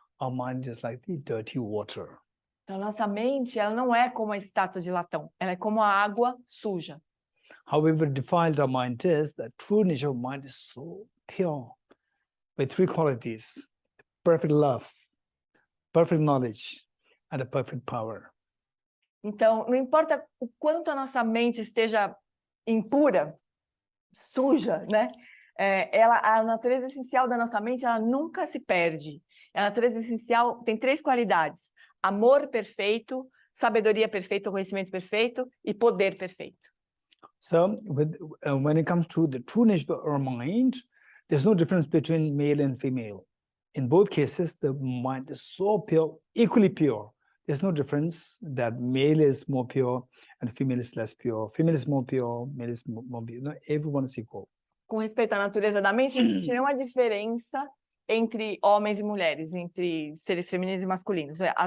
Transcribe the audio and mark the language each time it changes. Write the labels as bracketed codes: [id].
[en] Our mind is like the dirty water. [pt] Então, nossa mente, ela não é como a estátua de latão, ela é como a água suja. [en] However defiled our mind is, the true nature of mind is so pure, with three qualities: perfect love, perfect knowledge, and a perfect power. [pt] Então, não importa o quanto a nossa mente esteja impura, suja, né? A natureza essencial da nossa mente, ela nunca se perde. A natureza essencial tem três qualidades: amor perfeito, sabedoria perfeita, conhecimento perfeito e poder perfeito. [en] So when it comes to the true nature of our mind, there's no difference between male and female. In both cases, the mind is so pure, equally pure. There's no difference that male is more pure and female is less pure. Female is more pure, male is more pure. No, everyone is equal. [pt] Com respeito à natureza da mente, não existe nenhuma diferença entre homens e mulheres, entre seres femininos e masculinos.